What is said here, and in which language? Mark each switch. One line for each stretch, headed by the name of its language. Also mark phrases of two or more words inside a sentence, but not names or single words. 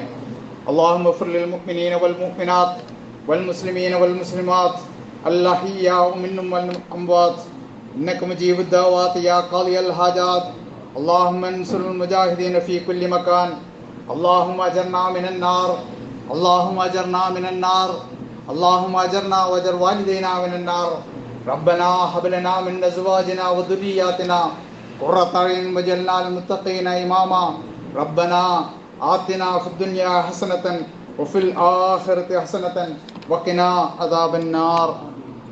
Arabic: اللهم اغفر للمؤمنين والمؤمنات والمسلمين والمسلمات الأحياء منهم والأموات إنك مجيب الدعوات يا قاضي الحاجات. اللهم انصر المجاهدين في كل مكان. اللهم أجرنا من النار. اللهم أجرنا من النار. اللهم اجرنا واجر والدينا من النار. ربنا هب لنا من ازواجنا وذرياتنا قرة اعين واجعلنا للمتقين اماما. ربنا آتنا في الدنيا حسنة وفي الآخرة حسنة وقنا عذاب النار.